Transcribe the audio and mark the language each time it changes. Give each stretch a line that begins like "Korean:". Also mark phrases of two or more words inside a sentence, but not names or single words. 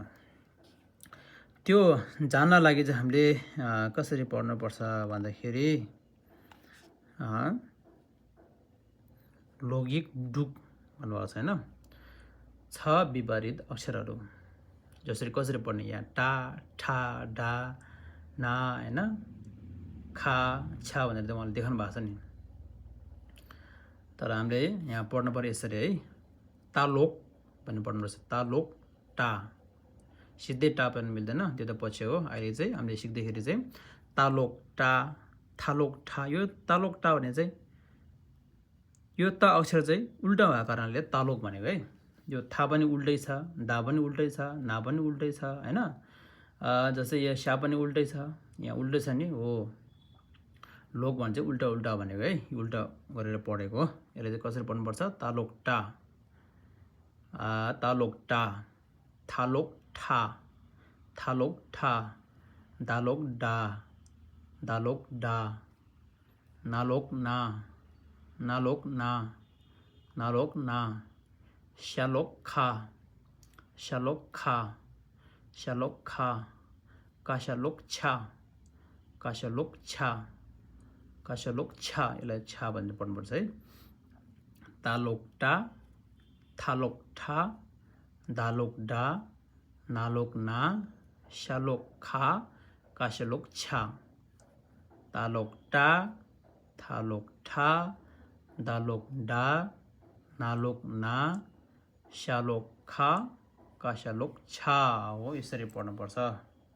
Nepali: त्यो जान्न लागि चाहिँ हामीले कसरी पढ्नुपर्छ भन्दाखेरि लौकिक डुक भन्नुभएको छ हैन। छ विपरीत अक्षरहरू जसरी कसरी पढ्ने यहाँ टा ठा डा ना हैन खा छा भनेर त उहाँले देखाउनु भएको छ नि। तर हामीले यहाँ पढ्नु पर्यो यसरी है तालोक भन्ने पढ्नुपर्छ। तालोक टा सिधै टा पनि मिल्दैन त्यो त पछि हो। अहिले चाहिँ हामीले सिक्दाखेरि चाहिँ तालोक टा थालोक ठा। यो तालोक टा भने चाहिँ यो त अक्षर चाहिँ उल्टा भएको कारणले तालोक भनेको है। यो था पनि उल्टै छ डा पनि उल्टै छ ना पनि उल्टै छ हैन। जस्तै यहाँ स्या पनि उल्टै छ यहाँ उल्टै छ नि हो। लोक भन्छ उल्टा उल्टा भनेको है उल्टा गरेर पढेको हो। यसले चाहिँ कसरी पढ्नुपर्छ तालोक टा तालोक टा थालोक ठा थालोक ठा दालोक डा दालोक डा नालोक ना नालोक ना नालोक ना श्यालोक खा श्यालोक खा श्यालोक खा काशालोक छा काशालोक छा काशालोक छा। यसलाई छा भनेर पढ्नुपर्छ है। तालोक टा थालोक ठा दालोक डा नालोक ना श्यालोक खा काशालोक छा। तालोक टा थालोक ठा दालोक डा नालोक ना श्यालोक खा काशालोक छा हो। यसरी पढ्नुपर्छ।